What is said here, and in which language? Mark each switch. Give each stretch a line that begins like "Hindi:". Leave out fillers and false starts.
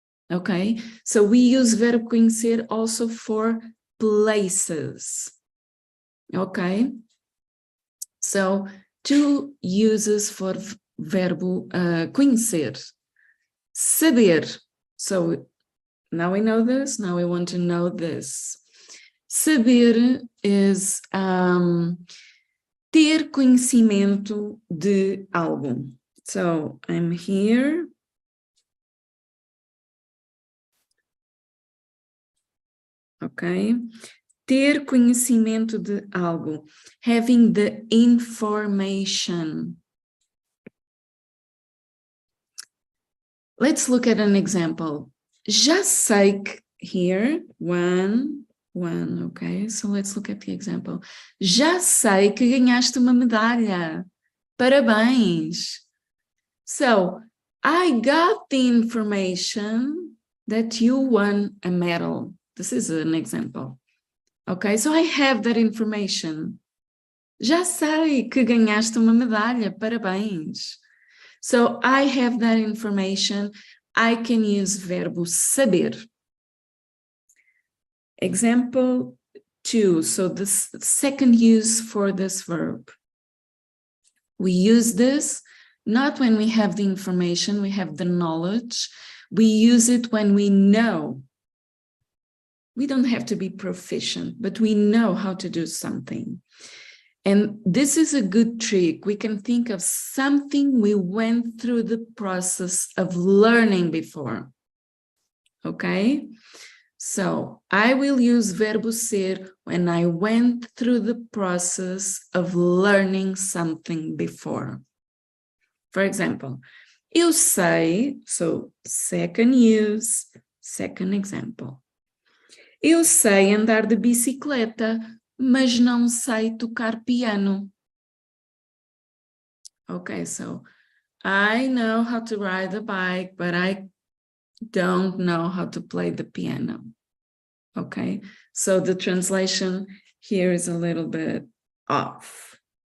English: Okay, so we use verbo conhecer also for places. Okay, so two uses for verbo conhecer. Saber. So now we know this, now we want to know this.
Portuguese: Saber is ter conhecimento de algo.
English: So I'm here.
Portuguese: Ok? Ter conhecimento de algo.
English: Having the information. Let's look at an example.
Portuguese: Já sei que
English: here, one, okay? So let's look at the example.
Portuguese: Já sei que ganhaste uma medalha. Parabéns.
English: So, I got the information that you won a medal. This is an example. Okay, so I have that information.
Portuguese: Já sei que ganhaste uma medalha. Parabéns.
English: So I have that information. I can use verbo saber. Example 2. So the second use for this verb. We use this not when we have the information, we have the knowledge. We use it when we know. We don't have to be proficient, but we know how to do something. And this is a good trick. We can think of something we went through the process of learning before. Okay? So I will use verbo ser when I went through the process of learning something before. For example,
Portuguese: eu sei,
English: so second use, second example.
Portuguese: Eu sei andar de bicicleta, mas não sei tocar piano.
English: Okay, so I know how to ride a bike, but I don't know how to play the piano. Okay, so the translation here is a little bit off.